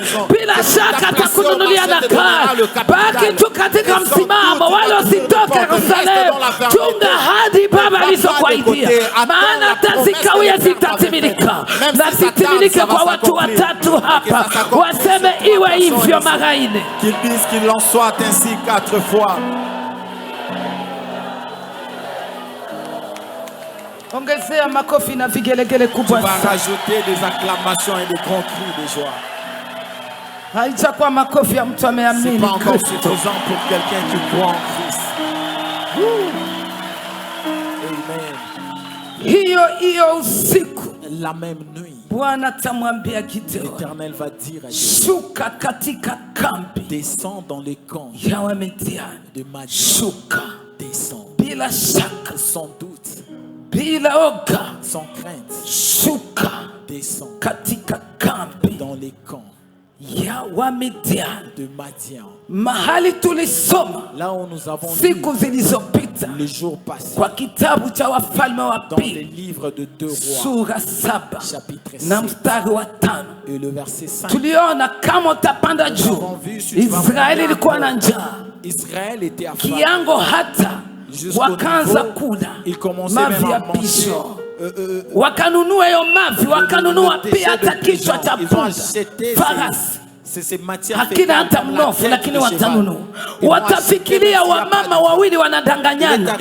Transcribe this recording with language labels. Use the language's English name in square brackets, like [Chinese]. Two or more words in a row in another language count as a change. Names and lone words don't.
[Swahili] Bila shaka atakununulia na gari. Baki tu katika msimamo, wala usitoke Yerusalemu. Chunga hadi Baba alizokuahidia, maana tazikawia zitatimilika. Na zitimilike kwa watu watatu hapa, waseme iwe hivyo mara 4. [French] Qu'ils disent qu'il en soit ainsi 4 fois. [Swahili] Ongezea makofi na vigelegele kubwa sana. [French] Tu vas rajouter des acclamations et des grands cris de joie. [Swahili] Haijakuwa makofi ya mtu ameamini. [French] C'est pas encore suffisant pour quelqu'un qui croit en Christ. Amen. [Swahili] Hiyo usiku, [French] la même nuit, [Swahili] Bwana tamwambia Gideon, [French] l'Éternel va dire à Gideon, [Swahili] shuka katika kambi, [French] descends dans les camps [Swahili] ya Wamidiani [French] de Madian. [Swahili] Shuka, [French] descends, [Swahili] bila shaka, [French] sans doute, [Swahili] bila oga, [French] sans crainte. [Swahili] Shuka, [French] descends [Swahili] katika kambi [French] dans les camps [Swahili] ya Wamidiani [French] de Madian. [Swahili] Mahali tulisoma [French] là où nous avons [Swahili] siku zilizopita [French] le jour passé [Swahili] kwa kitabu cha Wafalme wa [French] dans les [Swahili] Pili [French] livres de 2 rois [Swahili] sura 7 [French] chapitre [Swahili] na 7 mstari wa 5. [French] et le verset 5. [Swahili] Tuliona kama utapanda juu, Israeli ilikuwa na njaa, [French] Israël était affamé, [Swahili] kiango hata wakaanza kula mavi ya pisho, wakanunua hiyo mavi, wakanunua pia hata kichwa cha punda, farasi. Hakina hata mnofu, lakini watanunua. Watafikiria wamama wawili wanadanganyana.